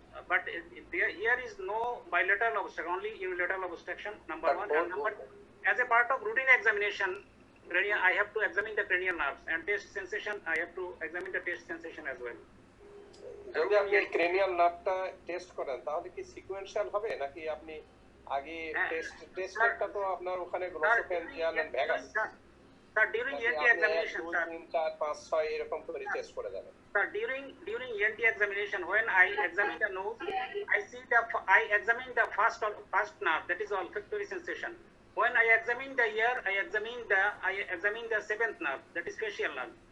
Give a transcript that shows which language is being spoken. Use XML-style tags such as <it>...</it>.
<en>But here is no bilateral obstruction, only unilateral obstruction, number one. as a part of routine examination, I have to examine the cranial nerves, and test sensation, I have to examine the test sensation as well.</en> <bn>যদি আপনি cranial নার্ভটা test করেন তাহলে কি sequential হবে নাকি আপনি আগে টেস্টটা তো আপনার ওখানে গ্লোসোফেঞ্জিয়াল and vagus</bn> <en>Sir, during ENT examination,</en> <bn>2 3 4 5 6 এরকম করে টেস্ট করে যাবেন</bn> <en>sir, during ENT examination, when I examine the nose, I examine the first nerve, that is olfactory sensation. When I examine the ear, I examine the seventh nerve, that is facial nerve.</en>